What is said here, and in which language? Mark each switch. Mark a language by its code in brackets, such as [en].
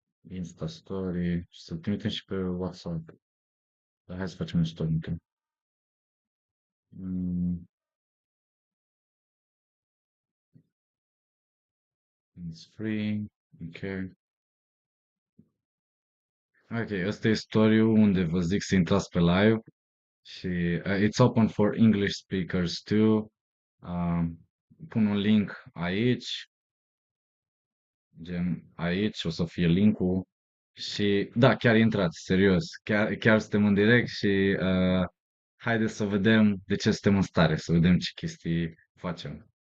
[ro] Insta story. Și să-l trimitem și pe WhatsApp. Dar hai să facem un story întâi. [en] It's free. Ok. [ro] Ok, ăsta e story-ul unde vă zic să intrați pe live. [en] Și it's open for English speakers too. [ro] Pun un link aici, gen aici o să fie linkul. Și da, chiar intrați, serios. Chiar suntem în direct și haideți să vedem de ce suntem în stare, să vedem ce chestii facem.